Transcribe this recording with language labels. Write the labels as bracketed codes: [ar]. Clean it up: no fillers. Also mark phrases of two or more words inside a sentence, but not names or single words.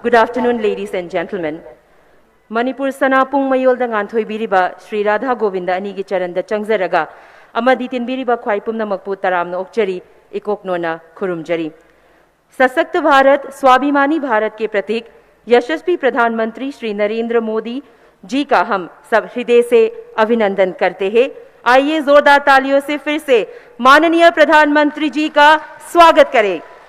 [en] Good afternoon, ladies and gentlemen. [mni] Manipur Sanapung Mayolda Nganthoi Biriba, Sri Radha Govinda Anigi Charanda Changzaraga, Amaditin Biriba Kwaipum Namakpu Taramna Okchari, Ikoknona Kurumjari. [hi] सशक्त भारत स्वाभिमानी भारत के प्रतीक यशस्वी प्रधानमंत्री श्री नरेंद्र मोदी जी का हम सब हृदय से अभिनंदन करते हैं। आइए जोरदार तालियों से फिर से माननीय प्रधानमंत्री जी का स्वागत करें।